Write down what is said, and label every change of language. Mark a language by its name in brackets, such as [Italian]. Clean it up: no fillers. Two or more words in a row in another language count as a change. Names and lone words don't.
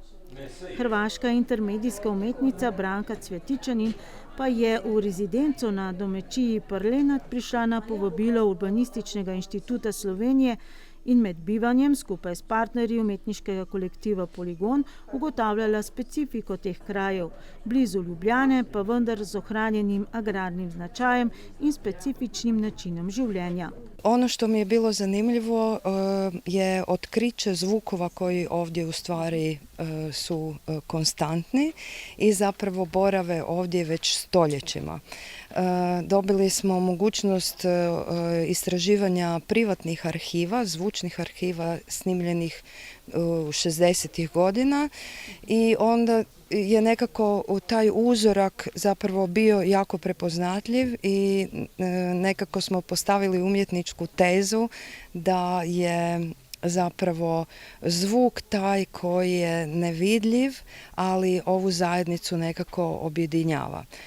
[Slovenian] Hrvaška intermedijska umetnica Branka Cvetičanin pa je v rezidenco na domačiji Parlenart prišla na povabilo Urbanističnega inštituta Slovenije in med bivanjem skupaj s partnerji umetniškega kolektiva Poligon ugotavljala specifiko teh krajev, blizu Ljubljane pa vendar z ohranjenim agrarnim značajem in specifičnim načinom življenja. [Croatian] Ono što mi je bilo zanimljivo je otkriće zvukova koji ovdje u stvari su konstantni i zapravo borave ovdje već stoljećima. Dobili smo mogućnost istraživanja privatnih arhiva, zvučnih arhiva snimljenih u 60-ih godina i onda je nekako taj uzorak zapravo bio jako prepoznatljiv i nekako smo postavili umjetničku tezu da je zapravo zvuk taj koji je nevidljiv, ali ovu zajednicu nekako objedinjava.